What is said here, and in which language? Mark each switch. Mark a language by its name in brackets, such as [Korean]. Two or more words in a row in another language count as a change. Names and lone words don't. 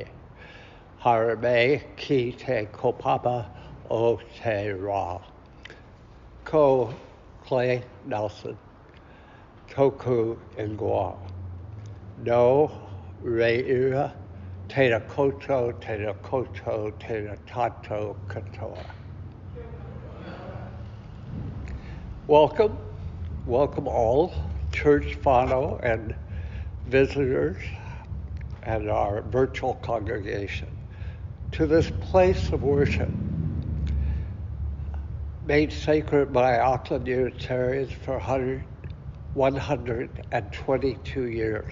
[Māori] Haere mai ki te kopapa o te rā. Ko Clay Nelson, toku ingoa. No reira, tēnā koutou, tēnā tātou katoa. [English] Welcome all, church whānau and visitors and our virtual congregation to this place of worship made sacred by Auckland Unitarians for 122 years.